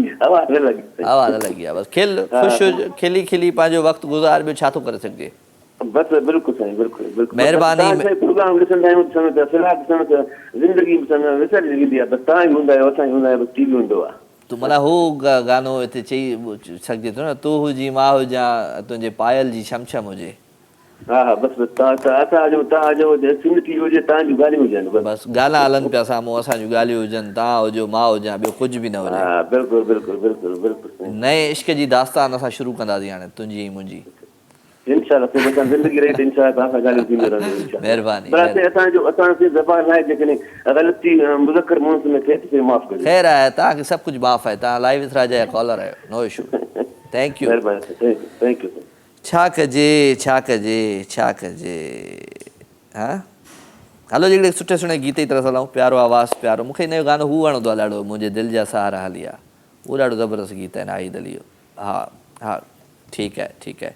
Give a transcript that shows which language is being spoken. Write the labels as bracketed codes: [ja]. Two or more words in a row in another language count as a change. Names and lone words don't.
[sd] हवा न लॻी आहे, बसि खिल ख़ुशि हुज, खिली खिली पंहिंजो वक़्तु गुज़ार, ॿियो छा थो करे सघिजे। महिरबानी, तूं माना हू गानो हिते चई सघिजे थो न, तूं हुजी मां हुजां, तुंहिंजे पायल जी छम छम हुजे। हा हा बसि बसि गाना हलनि पिया साम्हूं, असांजूं ॻाल्हियूं हुजनि, तव्हां हुजो मां हुजां, ॿियो कुझु बि न हुजे। नए इश्क जी दास्तान असां शुरू कंदासीं हाणे, तुंहिंजी ऐं मुंहिंजी। महिरबानी। ख़ैर आहे, तव्हांखे सभु कुझु माफ़ु आहे, तव्हां लाइव इथरा जा कॉलर आहियो, [en] no issue. thank you. [sd] छा कजे छा कजे छा कजे। हा हलो जी, हिकिड़े सुठे सुठे गीत जी तरफ़ हलूं, प्यारो आवाज़ु प्यारो, मूंखे हिन जो गानो हू वणंदो आहे ॾाढो, मुंहिंजे दिलि जा सहारा हलिया, उहो ॾाढो ज़बरदस्त गीत आहे नाहिद अली जो। हा हा ठीकु आहे ठीकु आहे।